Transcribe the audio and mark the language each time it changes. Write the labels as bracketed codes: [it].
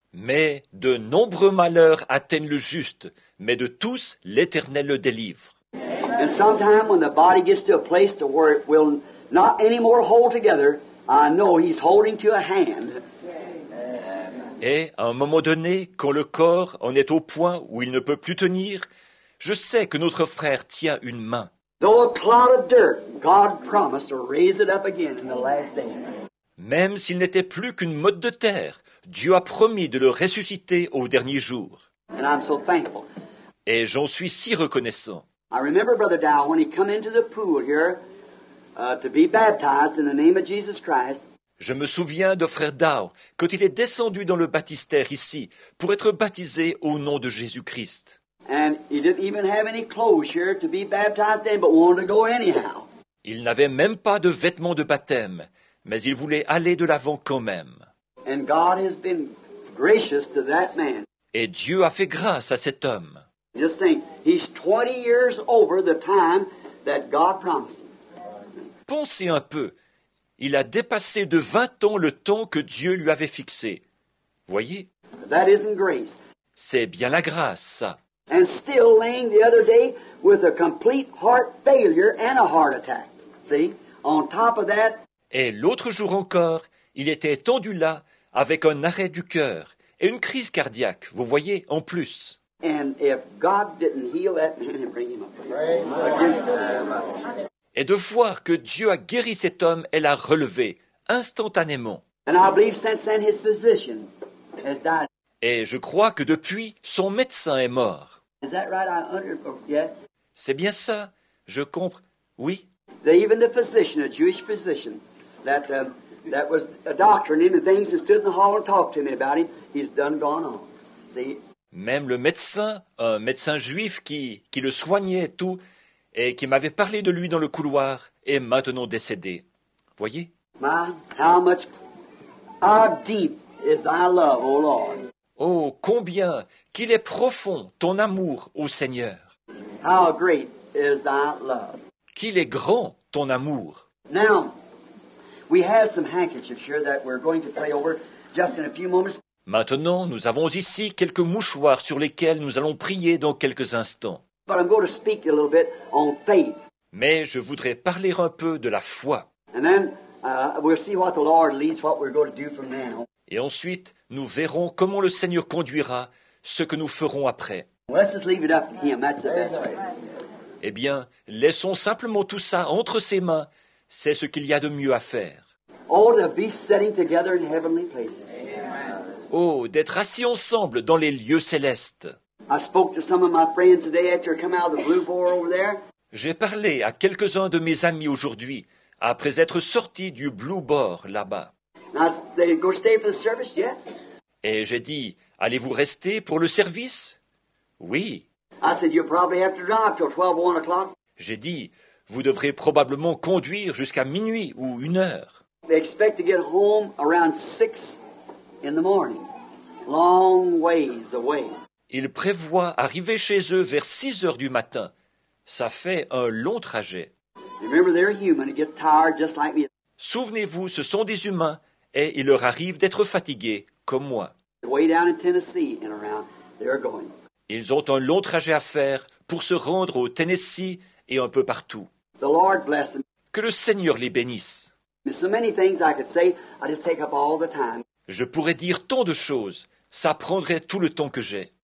[fr] Mais de nombreux malheurs atteignent le juste, mais de tous, l'Éternel le délivre. [en] And sometime when the body gets to a place to where it will not anymore hold together, I know he's holding to a hand. [fr] Et à un moment donné, quand le corps en est au point où il ne peut plus tenir, je sais que notre frère tient une main. [en] Though a clod of dirt, God promised to raise it up again in the last days. [fr] Même s'il n'était plus qu'une motte de terre, Dieu a promis de le ressusciter au dernier jour. [en] And I'm so thankful. [fr] Et j'en suis si reconnaissant. [en] I remember Brother Dow when he come into the pool here to be baptized in the name of Jesus Christ. [fr] Je me souviens de Frère Dow quand il est descendu dans le baptistère ici pour être baptisé au nom de Jésus-Christ. [en] And he didn't even have any clothes here to be baptized in, but wanted to go anyhow. [fr] Il n'avait même pas de vêtements de baptême, mais il voulait aller de l'avant quand même. [en] And God has been gracious to that man. [fr] Et Dieu a fait grâce à cet homme. [en] Just think, he's 20 years over the time that God promised him. [fr] Pensez un peu. Il a dépassé de 20 ans le temps que Dieu lui avait fixé. Voyez, [en] That isn't grace. [fr] c'est bien la grâce, ça. [en] And still laying the other day with a complete heart failure and a heart attack. See? On top of that, [fr] Et l'autre jour encore, il était tendu là avec un arrêt du cœur et une crise cardiaque, vous voyez, en plus. [en] and if God didn't heal that man and bring him up against the [fr] Et de voir que Dieu a guéri cet homme et l'a relevé instantanément. [en] And I believe since then his physician has died. [fr] Et je crois que depuis, son médecin est mort. [en] Is that right? Yeah. [fr] C'est bien ça, je comprends. Oui. [en] Even the physician, a Jewish physician, that was a doctor and him and things, and stood in the hall and talked to me about him. He's done gone on. See? [fr] Même le médecin, un médecin juif qui le soignait et tout, et qui m'avait parlé de lui dans le couloir, est maintenant décédé. Voyez? [en] My, how deep is thy love, O Lord. [fr] Oh, combien qu'il est profond ton amour au Seigneur. [en] How great is thy love. [fr] Qu'il est grand ton amour. [en] Now, we have some handkerchiefs here that we're going to pray over just in a few moments. [fr] Maintenant, nous avons ici quelques mouchoirs sur lesquels nous allons prier dans quelques instants. [en] But I'm going to speak a little bit on faith. [fr] Mais je voudrais parler un peu de la foi. [en] And then we'll see what the Lord leads, what we're going to do from then on. [fr] Et ensuite, nous verrons comment le Seigneur conduira ce que nous ferons après. [en] Let's just leave it up to Him. That's the best way. [fr] Eh bien, laissons simplement tout ça entre ses mains. C'est ce qu'il y a de mieux à faire. [en] Oh, to be sitting together in heavenly places. [fr] Oh, d'être assis ensemble dans les lieux célestes. [en] I spoke to some of my friends today after I come out of the Blue Boar over there. [fr] J'ai parlé à quelques-uns de mes amis aujourd'hui, après être sorti du Blue Boar là-bas. [en] And they go stay for the service? Yes. [fr] Et j'ai dit, allez-vous rester pour le service? Oui. [en] I said, you'll probably have to drive till 12 or 1 o'clock. [fr] J'ai dit, vous devrez probablement conduire jusqu'à minuit ou 1 heure. [en] They expect to get home around 6 in the morning. Long ways away. [fr] Ils prévoient arriver chez eux vers 6 heures du matin. Ça fait un long trajet. [en] Remember, they're human and get tired just like me. [fr] Souvenez-vous, ce sont des humains et il leur arrive d'être fatigués, comme moi. [en] Way down in Tennessee and around, they're going. [fr] Ils ont un long trajet à faire pour se rendre au Tennessee et un peu partout. [en] The Lord bless them. [fr] Que le Seigneur les bénisse. [en] There's so many things I could say, I just take up all the time. [fr] Je pourrais dire tant de choses, ça prendrait tout le temps que j'ai.